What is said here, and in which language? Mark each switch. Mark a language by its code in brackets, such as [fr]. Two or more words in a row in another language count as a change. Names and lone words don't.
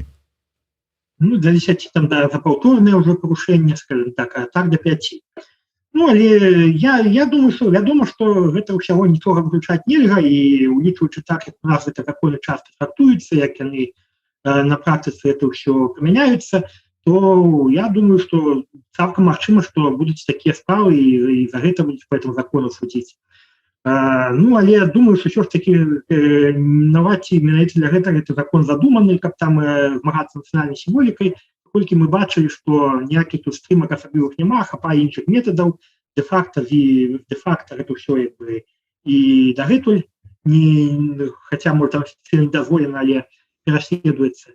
[be] Ну, до 10 там, да, за паўторнае ўжо парушэнне, скажем так, а так до 5. Ну, але я думаю, что вядома, што гэта ўсяго нічога выключаць нельга, і улічваючы так, як у нас гэта законы часто трактуюцца, як яны на практыцы это ўсё прымяняюцца, то я думаю, что цалкам магчыма, што будуць такія справы і за гэта будуць [ru] по этому закону [be] судзіць. Ну, але я думаю, что ўсё ж таки нават ці менавіта для гэтага гэты закон задуманы, каб там змагацца нацыянальнай сімволікай, колькі мы бачылі, што ніякіх тут стрымак асаблівых няма, хапае іншых метадаў, де-факта гэта ўсё як бы і дагэтуль, хаця можа там офіцыйна дазволена, але пераследуецца.